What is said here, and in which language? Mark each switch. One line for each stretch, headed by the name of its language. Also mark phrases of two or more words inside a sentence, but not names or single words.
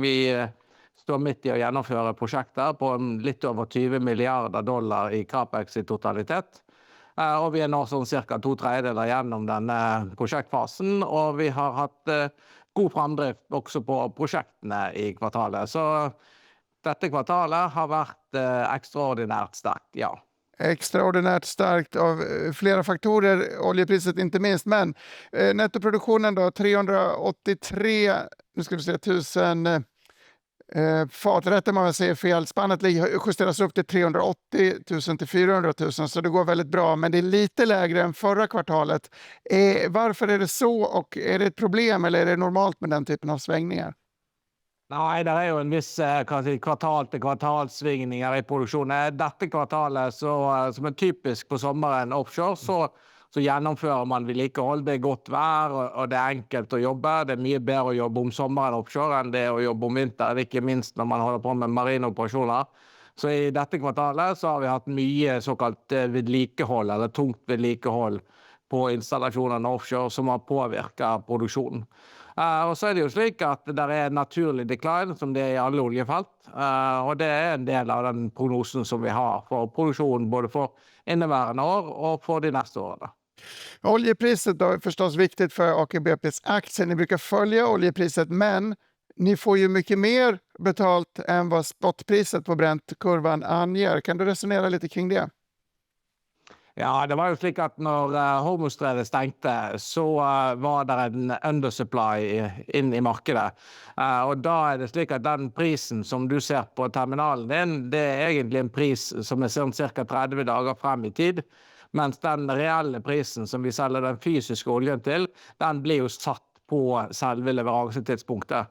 Norwegian: Vi står midt i å gjennomføre prosjekter på litt over 20 milliarder dollar i Capex i totalitet. Og vi er nå sånn cirka 2/3 gjennom denne prosjektfasen, og vi har hatt god framdrift også på prosjektene i kvartalet. Så dette kvartalet har vært ekstraordinært sterkt, ja.
Swedish: Extraordinärt starkt av flera faktorer, oljepriset inte minst, men nettoproduktionen då 383 000 fat, rätt om man säger fel, spannet justeras upp till 380 000 till 400 000, så det går väldigt bra, men det är lite lägre än förra kvartalet. Varför är det så och är det ett problem eller är det normalt med den typen av svängningar?
Norwegian: Nei, det er jo en viss kvartal-til-kvartalsvingninger i produksjonen. Dette kvartalet, så, som er typisk på sommeren offshore, så gjennomfører man vedlikehold. Det er godt vær, og det er enkelt å jobbe. Det er mye bedre å jobbe om sommeren offshore enn det å jobbe om vinteren, ikke minst når man holder på med marine operasjoner. Så i dette kvartalet så har vi hatt mye såkalt vedlikehold, eller tungt vedlikehold på installasjonene offshore som har påvirket produksjonen. Og så er det jo slik at det er naturlig decline som det er i alle oljefelt. Og det er en del av den prognosen som vi har for produksjonen både for inneværende år og for de neste årene.
Swedish: Oljepriset då är förstås viktigt för Aker BPs aktier. Ni brukar följa oljepriset, men ni får ju mycket mer betalt än vad spotpriset på Brent-kurvan anger. Kan du resonera lite kring det?
Norwegian: Ja, det var jo slik at når Hormuzstredet stengte, så var det en undersupply inn i markedet. Og da er det slik at den prisen som du ser på terminalen din, det er egentlig en pris som er sånn ca. 30 dager frem i tid. Mens den reelle prisen som vi selger den fysiske oljen til, den blir jo satt på selve leveransetidspunktet.